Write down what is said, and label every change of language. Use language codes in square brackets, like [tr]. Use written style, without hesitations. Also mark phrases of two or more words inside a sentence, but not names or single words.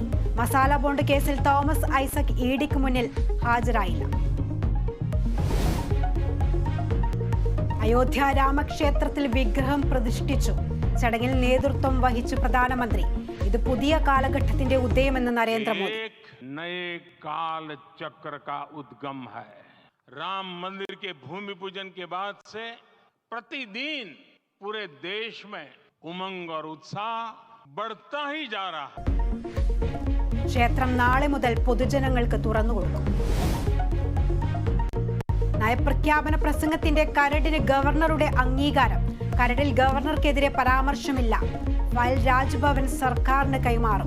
[ml] മസാല ബോണ്ട് കേസിൽ തോമസ് ഐസക് EDക്ക് മുന്നിൽ ഹാജരായില്ല. അയോധ്യ രാമക്ഷേത്രത്തിൽ വിഗ്രഹം പ്രതിഷ്ഠിച്ചു. ചടങ്ങിൽ നേതൃത്വം വഹിച്ചു പ്രധാനമന്ത്രി. ഇത് പുതിയ കാലഘട്ടത്തിന്റെ ഉദയമെന്ന് നരേന്ദ്രമോദി. [hi] नए काल चक्र का उद्गम है. राम मंदिर के भूमि पूजन के बाद से प्रतिदिन पूरे देश में उमंग और उत्साह बढ़ता ही जा रहा है. [ml] ക്ഷേത്രം നാളെ മുതൽ പൊതുജനങ്ങൾക്ക് തുറന്നുകൊടുക്കും. നയപ്രഖ്യാപന പ്രസംഗത്തിന്റെ കരടിന് ഗവർണറുടെ അംഗീകാരം. കരടിൽ ഗവർണർക്കെതിരെ പരാമർശമില്ല. ഫയൽ രാജ്ഭവൻ സർക്കാരിന് കൈമാറും.